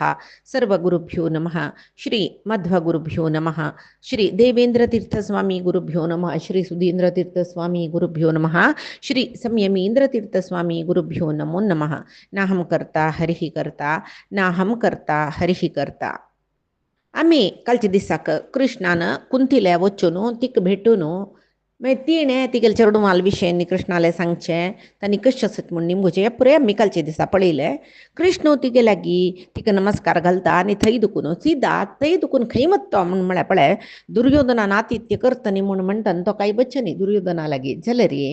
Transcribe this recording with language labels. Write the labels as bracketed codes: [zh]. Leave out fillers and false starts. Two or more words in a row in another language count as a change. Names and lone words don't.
[sa] सर्वगुरुभ्यो नमः। श्री मध्वगुरुभ्यो नमः। श्री देवेंद्रतीर्थस्वामी गुरुभ्यो नमः। श्री सुधींद्रतीर्थस्वामी गुरुभ्यो नमः। श्री संयमींद्रतीर्थस्वामी गुरुभ्यो नमो नमः। नाहं कर्ता हरिः कर्ता नाहं कर्ता हरिः कर्ता. [kok] आम्ही कालच्या दिसाक कृष्णानं कुंतीला वचून तिक भेटून मागीर तिणें तिगेले चेडूं माल विशयनी कृष्णाले सांगचें तांणी कशें आसत म्हूण निमगोचें हें पुरे आमी कालच्या दिसा पळयलें. कृष्ण तिगे लागीं तिका नमस्कार घालता आनी थंय दुखून सीदा थंय दुखून खंय वता म्हूण म्हळ्यार पळय दुर्योधनान आतिथ्य करता न्ही म्हूण म्हणटा तो कांय बच्चे न्ही दुर्योधना लागीं जाल्यार